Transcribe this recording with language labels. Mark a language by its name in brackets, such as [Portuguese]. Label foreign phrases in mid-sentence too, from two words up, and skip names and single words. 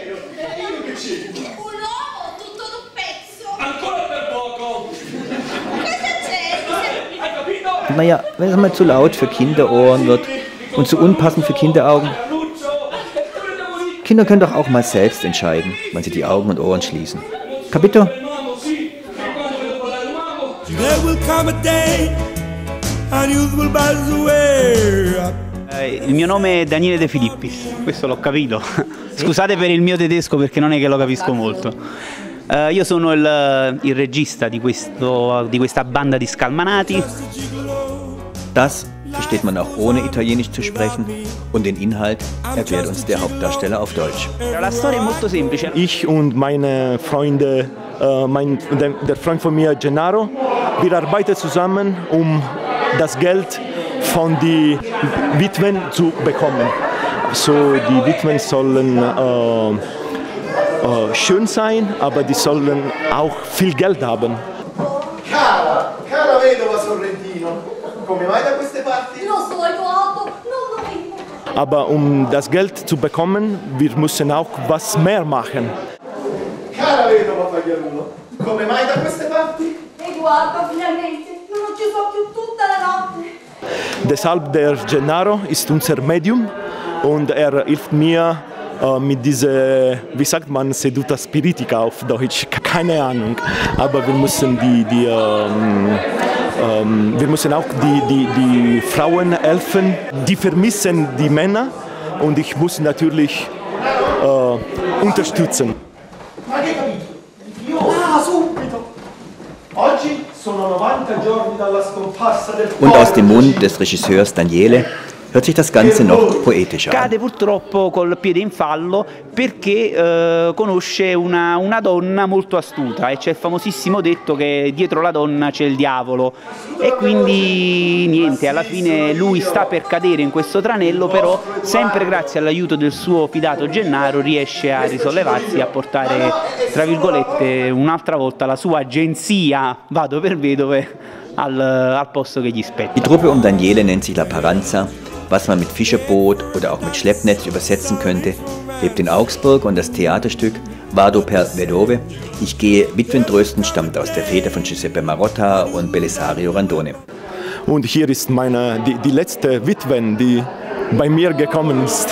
[German] Naja, wenn es mal zu laut für Kinderohren wird und zu unpassend für Kinderaugen. Kinder können doch auch mal selbst entscheiden, wann sie die Augen und Ohren schließen. [Italian] Capito? [English] There will come a day [Italian] Il mio nome è Daniele De Filippis, questo l'ho capito. Scusate per il mio tedesco perché non è che lo capisco molto. Io sono il regista di questa banda di scalmanati. [German] Das versteht man auch ohne Italienisch zu sprechen und den Inhalt erklärt uns der Hauptdarsteller auf Deutsch. [Italian] La storia è molto semplice. [German] Ich und meine Freunde, der Freund von mir, Gennaro, wir arbeiten zusammen, um das Geld von den Witwen zu bekommen. So, die Witwen sollen schön sein, aber die sollen auch viel Geld haben. [Italian] Cara vedova Sorrentino, come mai da queste parti? Non so, Edoardo, non lo vedo. [German] Aber um das Geld zu bekommen, wir müssen auch was mehr machen. [Italian] Cara vedova Pagliarulo, come mai da queste parti? Edoardo, finalmente, non ci so più tutta la notte. [German] Deshalb der Gennaro ist unser Medium und er hilft mir mit dieser, wie sagt man, [Italian] Seduta Spiritica [German] auf Deutsch, keine Ahnung. Aber wir müssen wir müssen auch die Frauen helfen, die vermissen die Männer und ich muss natürlich unterstützen. [Italian] Ma che capito? Ah, subito! Oggi sono 90 giorni dalla scomparsa del [German] Und aus dem Mund des Regisseurs Daniele hört sich das Ganze noch poetischer an. [Italian] Cade purtroppo col piede in fallo perché conosce una donna molto astuta e c'è il famosissimo detto che dietro la donna c'è il diavolo e quindi niente, alla fine lui sta per cadere in questo tranello, però sempre grazie all'aiuto del suo fidato Gennaro riesce a risollevarsi e a portare, tra virgolette, un'altra volta la sua agenzia Vado per Vedove al posto che gli spetta. [German] Die Truppe um Daniele nennt sich La Paranza, was man mit Fischerboot oder auch mit Schleppnetz übersetzen könnte, lebt in Augsburg und das Theaterstück Vado per Vedove, ich gehe Witwen trösten, stammt aus der Feder von Giuseppe Marotta und Belisario Randone. Und hier ist die letzte Witwen, die bei mir gekommen ist.